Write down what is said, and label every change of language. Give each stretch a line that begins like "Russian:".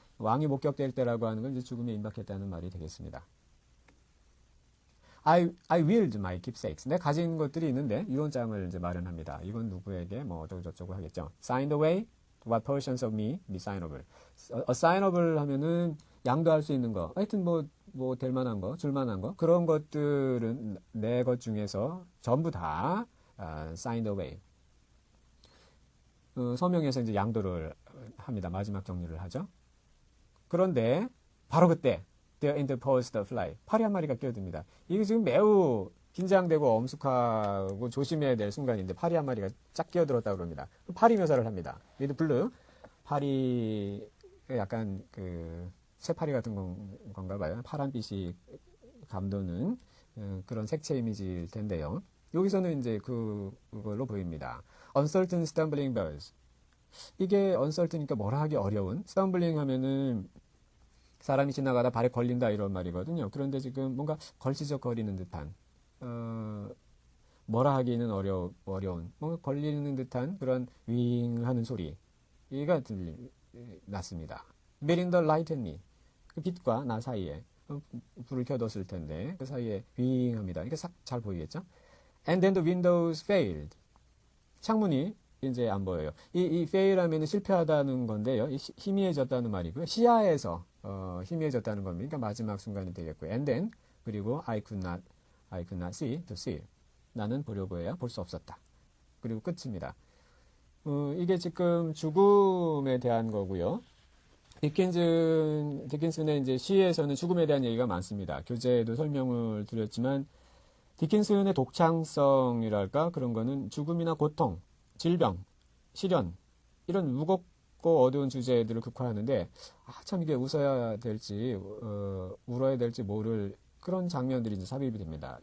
Korean: 왕이 목격될 때라고 하는 건 이제 죽음에 임박했다는 말이 되겠습니다.
English: I willed my keepsakes.
Korean: 내가 가진 것들이 있는데 유언장을 이제 마련합니다. 이건 누구에게 뭐 어쩌고 저쩌고 하겠죠.
English: Signed away what portions of me be signable.
Korean: assignable 하면은 양도할 수 있는 거. 하여튼 뭐 될 만한 거, 줄 만한 거 그런 것들은 내 것 중에서 전부 다
English: signed away.
Korean: 서명에서 이제 양도를 합니다. 마지막 정리를 하죠. 그런데 바로 그때
English: There interposed the fly.
Korean: 파리 한 마리가 끼어듭니다. 이게 지금 매우 긴장되고 엄숙하고 조심해야 될 순간인데 파리 한 마리가 쫙 끼어들었다고 그럽니다. 파리 묘사를 합니다. 위드 블루. 파리 약간 그 새파리 같은 건가 봐요. 파란빛이 감도는 그런 색채 이미지일 텐데요. 여기서는 이제 그걸로 보입니다.
English: Uncertain stumbling birds.
Korean: 이게 uncertain이니까 뭐라 하기 어려운. stumbling 하면은 사람이 지나가다 발에 걸린다 이런 말이거든요. 그런데 지금 뭔가 걸치적거리는 듯한 뭐라 하기는 어려운 뭔가 걸리는 듯한 그런 윙 하는 소리가 났습니다.
English: Meeting the light and me.
Korean: 그 빛과 나 사이에 불을 켜뒀을 텐데 그 사이에 윙 합니다. 이게 싹 잘 보이겠죠?
English: And then the windows failed.
Korean: 창문이 이제 안 보여요. 이 fail 하면 실패하다는 건데요. 희미해졌다는 말이고요. 시야에서 희미해졌다는 겁니다. 그러니까 마지막 순간이 되겠고요.
English: And then
Korean: 그리고
English: I could not see to see.
Korean: 나는 보려고 해야 볼 수 없었다. 그리고 끝입니다. 이게 지금 죽음에 대한 거고요. 디킨슨의 이제 시에서는 죽음에 대한 얘기가 많습니다. 교재에도 설명을 드렸지만 디킨슨의 독창성이랄까 그런 거는 죽음이나 고통, 질병, 시련 이런 무겁고 어두운 주제들을 극화하는데 참 이게 웃어야 될지 울어야 될지 모를 그런 장면들이 이제 삽입이 됩니다.